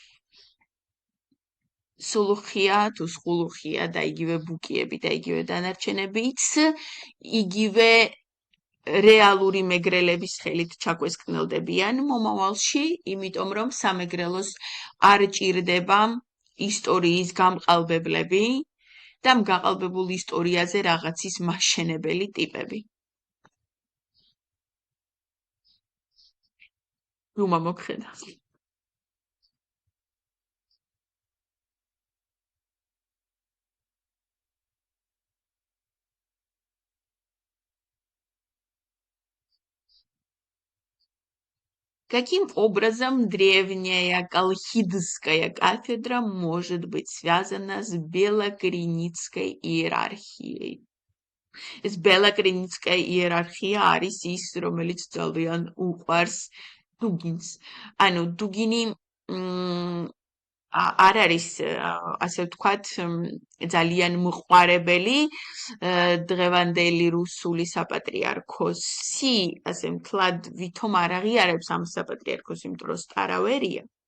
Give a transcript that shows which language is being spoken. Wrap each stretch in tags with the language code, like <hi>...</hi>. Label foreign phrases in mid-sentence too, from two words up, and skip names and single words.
<ka>სულუხია თუ სხულუხია და იგივე ბუკიები და იგივე დანარჩენებიც იგივე რეალური მეგრელების ხელით ჩაგვესკნელდებიან მომავალში, იმიტომ რომ სამეგრელოს არ ჭირდება ისტორიის გამყალბებლები და გაყალბებულ ისტორიაზე რაღაცის მაშენებელი ტიპები. რუმა მოგხედა.</ka> <ru>Каким образом древняя колхидская кафедра может быть связана с белокреницкой иерархией?</ru> <ka>ეს</ka> <ru>белокреницкая иерархия</ru> <ka>არის ის, რომელიც ძალიან უყვარს დუგინს. ანუ დუგინი არ არის, ასე ვთქვათ, ძალიან მყარებელი დღევანდელი რუსული საპატრიარქოსი, ასე მთლად ვითომ არ აღიარებს ამ საპატრიარქოს, იმიტომ რომ სტარავერია.</ka>